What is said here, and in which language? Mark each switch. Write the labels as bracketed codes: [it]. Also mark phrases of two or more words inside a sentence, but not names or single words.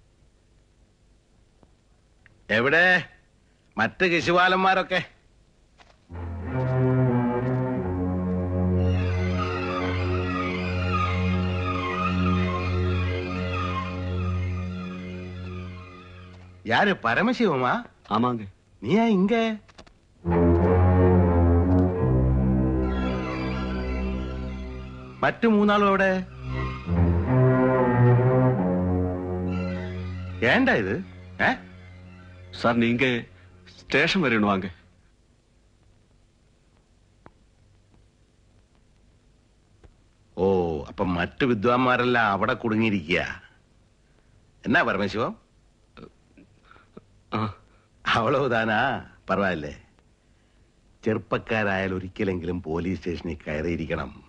[ml] എവിടെ മറ്റ് കശുവാലന്മാരൊക്കെ? [ta] யாரு பரமசிவமா? ஆமாங்க. நீயா இங்க? [ml] മറ്റു മൂന്നാളും എവിടെ? [ta] ஏண்டா இது? சார் நீங்க ஸ்டேஷன் வரணும் வாங்க. [ml] ഓ, അപ്പൊ മറ്റു വിദ്വാൻമാരെല്ലാം അവിടെ കുടുങ്ങിയിരിക്കുക. [ta] என்ன பரமசிவம்? அவ்வளவுதானா பரவால்ல. [ml] ചെറുപ്പക്കാരായാൽ ഒരിക്കലെങ്കിലും പോലീസ് സ്റ്റേഷനിൽ കയറിയിരിക്കണം.